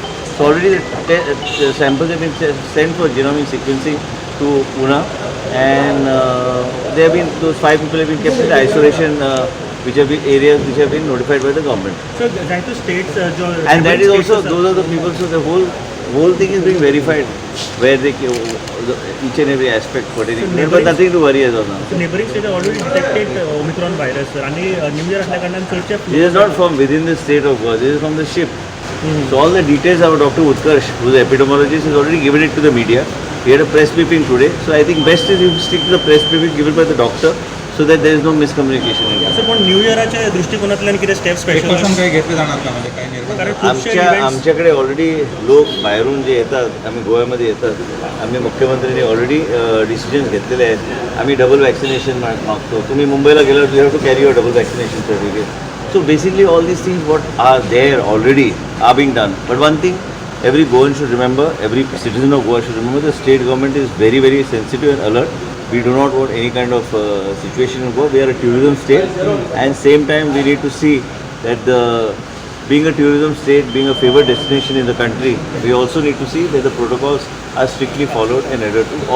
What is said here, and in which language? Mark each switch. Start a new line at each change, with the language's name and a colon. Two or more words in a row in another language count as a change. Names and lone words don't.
English: So already the samples have been sent for genomic sequencing to Pune, and they have been, those 5 people have been kept in isolation, which have been areas which have been notified by the government. So that is states And that is also, those are the people, so the whole thing is being verified where they each and every aspect pertaining. There was nothing to worry as of now. So neighboring states have already detected Omicron virus, sir.
Konkani: आणि
English: New Year
Konkani: असल्या कारणान चडशे
English: This is not from within the state of Goa, this is from the ship. So all the details our Dr. Utkarsh, who is an epidemiologist, has already given it to the media. We had a press briefing today, so I think best is if you stick to the press briefing given by the doctor so that there is no miscommunication.
Marathi: असं पण न्यू इयराच्या दृष्टिकोनातल्यान किती
English: steps special
Marathi: काही घेतले जाणार का म्हणजे काही निर्णय? कारण खूपशे इव्हेंट्स आमच्याकडे ऑलरेडी लोक बाहेरून जे येतात, आम्ही गोव्यामध्ये येतात, आम्ही मुख्यमंत्र्यांनी ऑलरेडी डिसिजन्स घेतलेले आहेत. आम्ही
English: double vaccination
Marathi: मागतो. तुम्ही मुंबईला गेल्यावर
English: you have to carry your double vaccination certificate. So basically all these things what are there already are being done. But one thing every Goan should remember, every citizen of Goa should remember, the state government is very, very sensitive and alert. We do not want any kind of situation in Goa. We are a tourism state, and same time we need to see that being a tourism state, being a favored destination in the country, we also need to see that the protocols are strictly followed and adhered to.